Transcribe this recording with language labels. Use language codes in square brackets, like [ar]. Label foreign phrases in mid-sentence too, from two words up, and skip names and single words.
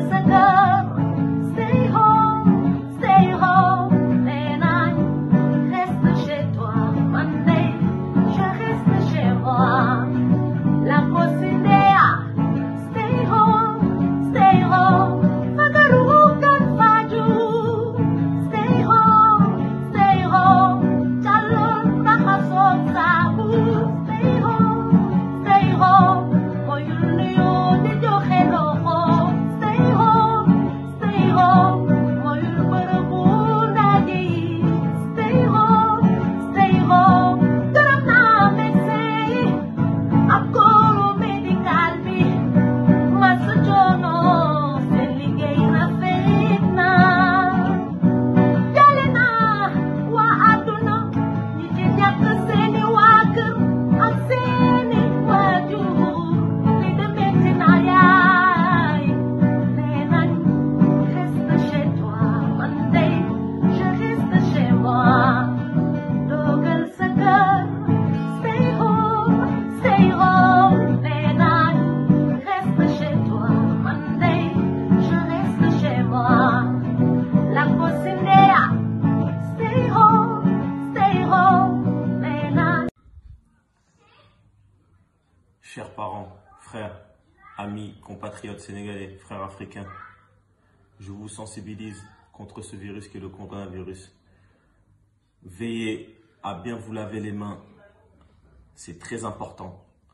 [en] home, stay home. Stay home, man, I [fr] reste chez toi. Monday, je reste chez moi. La Cosinea, [en] stay home, stay home. [wo] Fagaru kan faju. [en] Stay home, stay home. [wo] Jalon nakaso sabu. [en] Stay home, stay home. [wo] Moyul nuyo di joxe loxo. [en] Stay home, stay home. [wo] Moyul bërëbu ndaje yi. [en] Stay home, stay home. [wo] Gërëm naa médecin yi ak [fr] corps médical [wo] bi. Masu coono, seen liggéey rafet na. Jale naa waa àdduna, ñi ci ñàkk seeni waa kër ak seeni waajur. Li de metti na yaay. Nee nañ, [fr] reste chez toi. [wo] Man de, [fr] je reste chez moi. [wo] Toogal sa kër. [en] Stay home, stay home. [wo] Nee nañ, [fr] reste chez toi. [wo] Man de, [fr] je reste chez moi. La Cosinea, [en] stay home, stay home. [wo] Nee nañ. [fr] Chers parents, frères, amis, compatriotes sénégalais, frères africains, je vous sensibilise contre ce virus qui est le coronavirus. Veillez à bien vous laver les mains, c'est très important.